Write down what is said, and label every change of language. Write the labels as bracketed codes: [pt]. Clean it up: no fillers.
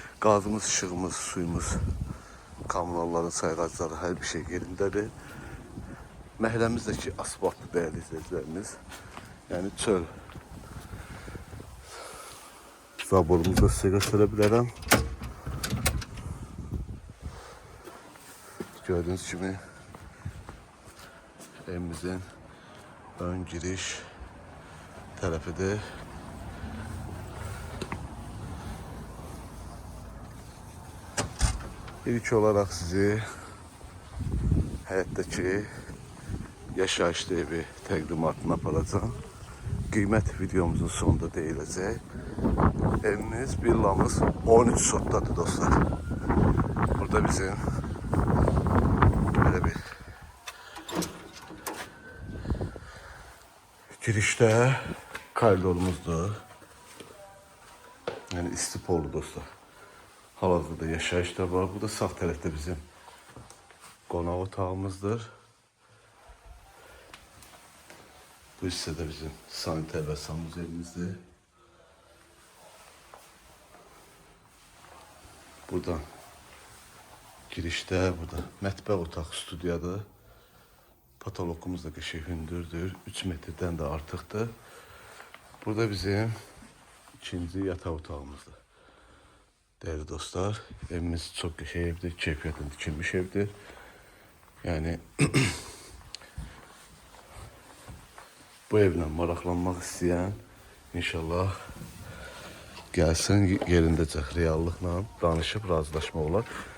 [az] Qazımız, işığımız, suyumuz, kommunalların sayğacları, hər bir şey yerindədir. Məhəlləmizdəki asfaltlı dəyərli izləyicilərimiz. Yəni çöl zaborumuzu da sizə göstərə bilərəm. [tr] Gördüğünüz gibi evimizin ön giriş tarafıdır. [az] İlk olarak sizi hayattaki yaşayışlı evi təqdimatına aparacağım. Qiymət videomuzun sonunda deyiləcək. Evimiz, villamız 13 sotdadır dostlar. Burada bizim [tr] böyle bir girişte [az] koridorumuzdur. Yani istipolu dostlar. Hal-hazırda yaşayış da var. Bu da sağ tərəfdə bizim qonaq otağımızdır. Bu hissədə bizim saniter və sanuzelimizdir. Buradan girişdə, burada mətbəx otaq studiyadır. Patoloqumuz da qəşəng hündürdür. 3 metrdən də artıqdır. Burada bizim ikinci yataq otağımızdır. Değerli dostlar, evimiz çox qəşəng evdir. Keyfiyyətlə tikilmiş evdir. Yəni bu evlə maraqlanmaq istəyən inşallah gəlsin, yerindəcə reallıqla danışıb razılaşmaq olar.